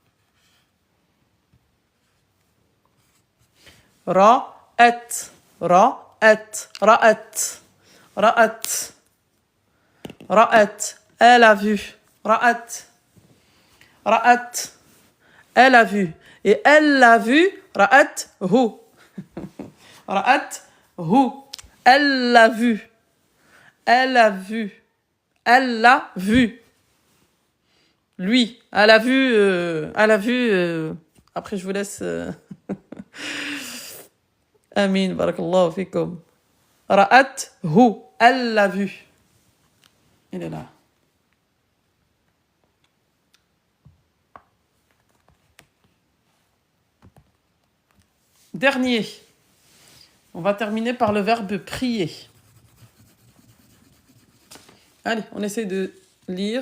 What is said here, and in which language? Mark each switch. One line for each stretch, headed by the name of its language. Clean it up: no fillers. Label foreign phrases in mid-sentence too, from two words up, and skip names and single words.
Arabic: رأت رأت رأت رأت رأت.
French: Elle a vu.
Arabic: رأت رأت.
French: Elle a vu. Et elle l'a vu.
Arabic: رأته. رأته.
French: Elle l'a vu. Elle a vu. Elle l'a vu. Lui. Elle a vu. Elle a vu. Après, je vous laisse. Amin.
Arabic: بارك الله فيكم رأته.
French: Elle l'a vu. Il est là. Dernier. On va terminer par le verbe prier. Allez, on essaie de lire.